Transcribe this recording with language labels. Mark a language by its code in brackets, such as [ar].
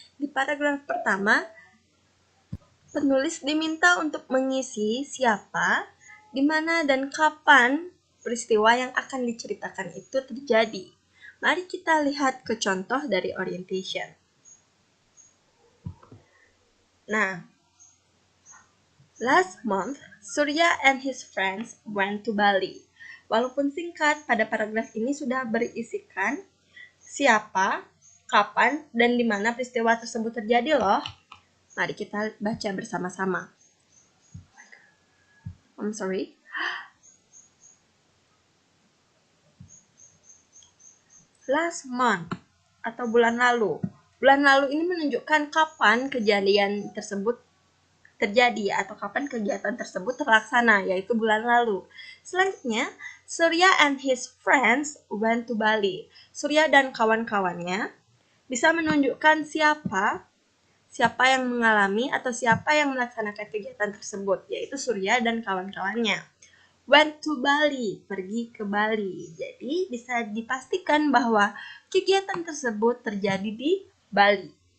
[id] Di paragraf pertama, penulis diminta untuk mengisi siapa, di mana, dan kapan peristiwa yang akan diceritakan itu terjadi. Mari kita lihat ke contoh dari orientation. [en] Nah, last month, Surya and his friends went to Bali. [id] Walaupun singkat, pada paragraf ini sudah berisikan siapa, kapan, dan di mana peristiwa tersebut terjadi loh. Mari kita baca bersama-sama. Last month atau bulan lalu. Bulan lalu ini menunjukkan kapan kejadian tersebut terjadi atau kapan kegiatan tersebut terlaksana, yaitu bulan lalu. [en] Selanjutnya, Surya and his friends went to Bali. [id] Surya dan kawan-kawannya bisa menunjukkan siapa yang mengalami atau siapa yang melaksanakan kegiatan tersebut, yaitu Surya dan kawan-kawannya. Went to Bali, pergi ke Bali. Jadi bisa dipastikan bahwa kegiatan tersebut terjadi di Bali.